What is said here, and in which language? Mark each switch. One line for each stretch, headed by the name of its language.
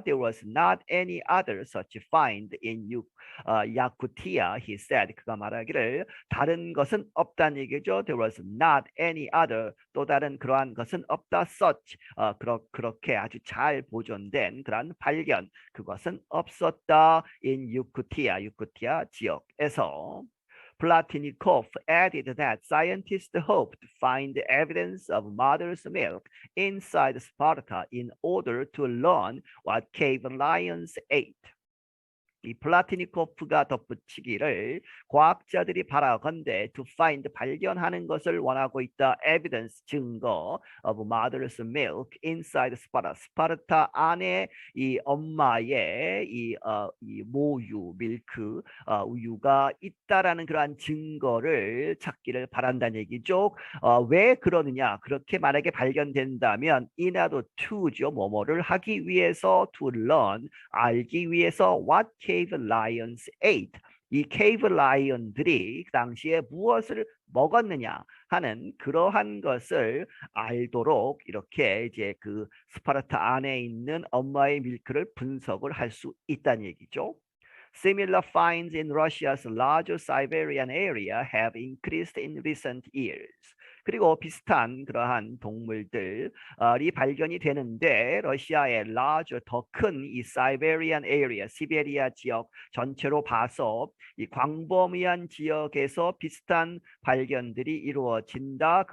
English: There was not any other such find in Yakutia, he said.
Korean: 그가 말하기를 다른 것은 없다는 얘기죠. There was not any other 또 다른 그러한 것은 없다. Such 그렇게 아주 잘 보존된 그러한 발견 그것은 없었다.
English: in Yakutia 지역에서. Plotnikov added that scientists hoped to find evidence of mother's milk inside Sparta in order to learn what cave lions ate.
Korean: 이 플라티니코프가 덧붙이기를 과학자들이 바라건대 to find 발견하는 것을 원하고 있다.
English: evidence 증거 of mother's milk inside 스파르타.
Korean: 스파르타 안에 이 엄마의 이 모유 밀크 우유가 있다라는 그러한 증거를 찾기를 바란다는 얘기죠. 왜 그러느냐? 그렇게 만약에 발견된다면 in order to 죠.
English: 뭐뭐를 하기 위해서 to learn 알기 위해서 what cave lions ate.
Korean: 이 케이브 라이언들이 그 당시에 무엇을 먹었느냐 하는 그러한 것을 알도록 이렇게 이제 그 스파르타 안에 있는 엄마의 밀크를 분석을 할 수 있다는 얘기죠.
English: Similar finds in Russia's larger Siberian area have increased in recent years.
Korean: 그리고 비슷한 그러한 동물들이 발견이 되는데 러시아의 large 더 큰 이 Siberian area, 시베리아 지역 전체로 봐서 이 광범위한 지역에서 비슷한 발견들이 이루어진다.